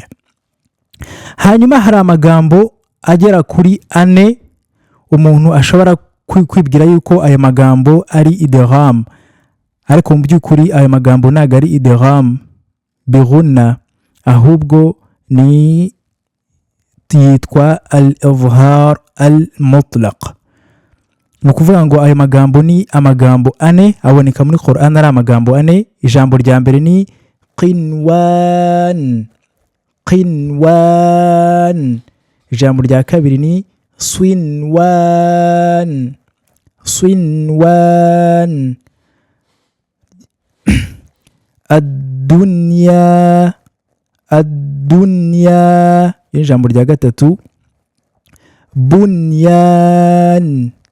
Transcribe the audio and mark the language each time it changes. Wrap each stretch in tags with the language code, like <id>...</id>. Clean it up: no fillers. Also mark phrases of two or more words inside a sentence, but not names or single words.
<rw>hanyuma hari amagambo agera kuri 4 umuntu ashobora kwibwira yuko aya magambo ari idgham, ariko mu by'ukuri aya magambo ntago ari</rw> <ar>إدغام بغنة,</ar> <rw>ahubwo ni yitwa</rw> <ar>الإظهار المطلق.</ar> <rw>ni ukuvuga ngo aya magambo ni amagambo 4 aboneka muri Qur'an, ari amagambo 4. ijambo rya mbere ni qinwan, ijambo rya kabiri ni swinwan, ad-dunya, ijambo rya gatatu bunyan.</rw>